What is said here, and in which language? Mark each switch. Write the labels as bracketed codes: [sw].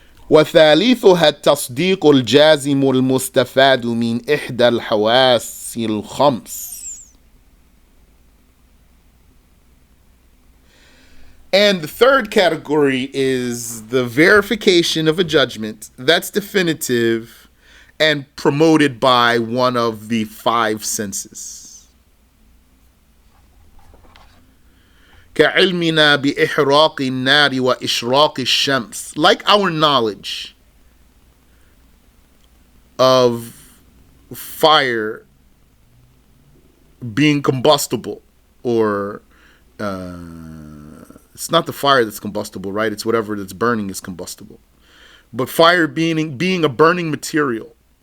[ar] وثالثها التصديق الجازم المستفاد من إحدى الحواس الخمس. [en] And the third category is the verification of a judgment that's definitive and promoted by one of the five senses. [ar] كعلمنا بإحراق النار وإشراق الشمس. [en] Like our knowledge of fire being combustible, or it's not the fire that's combustible, right? It's whatever that's burning is combustible. But fire being a burning material.